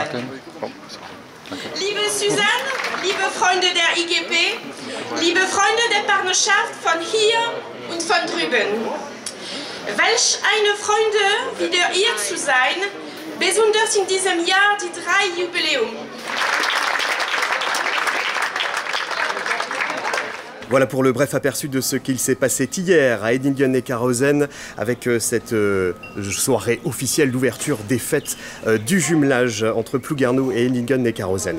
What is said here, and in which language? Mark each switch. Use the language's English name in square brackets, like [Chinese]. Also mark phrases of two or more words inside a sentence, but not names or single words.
[German] Liebe Susanne, liebe Freunde der IGP, liebe Freunde der Partnerschaft von hier und von drüben. Welch eine Freude, wieder hier zu sein, besonders in diesem Jahr die 3 Jubiläum. [French] Voilà pour le bref aperçu de ce qu'il s'est passé hier à Hedingen-Neckarhausen avec cette soirée officielle d'ouverture des fêtes du jumelage entre Plouguerneau et Hedingen-Neckarhausen.